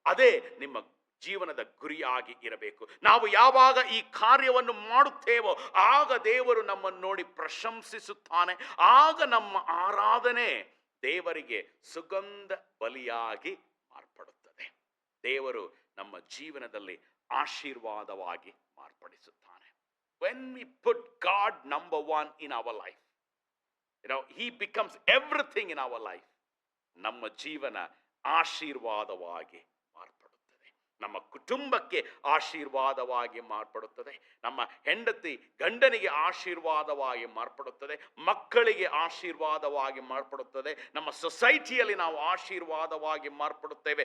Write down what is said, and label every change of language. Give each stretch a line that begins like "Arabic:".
Kannada: ಅದೇ ನಿಮ್ಮ ಜೀವನದ ಗುರಿಯಾಗಿ ಇರಬೇಕು. ನಾವು ಯಾವಾಗ ಈ ಕಾರ್ಯವನ್ನು ಮಾಡುತ್ತೇವೋ ಆಗ ದೇವರು ನಮ್ಮನ್ನು ನೋಡಿ ಪ್ರಶಂಸಿಸುತ್ತಾನೆ. ಆಗ ನಮ್ಮ ಆರಾಧನೆ ದೇವರಿಗೆ ಸುಗಂಧ ಬಲಿಯಾಗಿ ಮಾರ್ಪಡುತ್ತದೆ. ದೇವರು ನಮ್ಮ ಜೀವನದಲ್ಲಿ ಆಶೀರ್ವಾದವಾಗಿ ಮಾರ್ಪಡಿಸುತ್ತಾನೆ.
English: When we put God number one in our life, He becomes everything in our life.
Kannada: ನಮ್ಮ ಜೀವನ ಆಶೀರ್ವಾದವಾಗಿ ಮಾರ್ಪಡುತ್ತದೆ. ನಮ್ಮ ಕುಟುಂಬಕ್ಕೆ ಆಶೀರ್ವಾದವಾಗಿ ಮಾರ್ಪಡುತ್ತದೆ. ನಮ್ಮ ಹೆಂಡತಿ ಗಂಡನಿಗೆ ಆಶೀರ್ವಾದವಾಗಿ ಮಾರ್ಪಡುತ್ತದೆ. ಮಕ್ಕಳಿಗೆ ಆಶೀರ್ವಾದವಾಗಿ ಮಾರ್ಪಡುತ್ತದೆ. ನಮ್ಮ ಸೊಸೈಟಿಯಲ್ಲಿ ನಾವು ಆಶೀರ್ವಾದವಾಗಿ ಮಾರ್ಪಡುತ್ತೇವೆ.